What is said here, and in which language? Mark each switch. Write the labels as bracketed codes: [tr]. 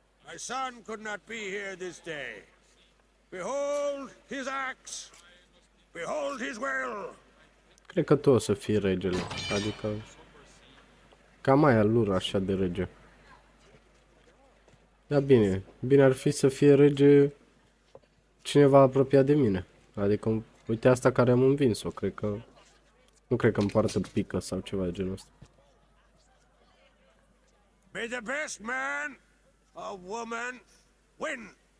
[en] My son could not be here this day. Behold his axe. Behold his will. [ro] Cred că tu o să fii regele. Adică... Cam aia lor așa de rege. Da, bine. Bine ar fi să fie rege cineva apropiat de mine. Adică, uite asta care am învins-o. Cred că... Nu cred că îmi poartă pică sau ceva de genul ăsta. [en] May the best man or woman win.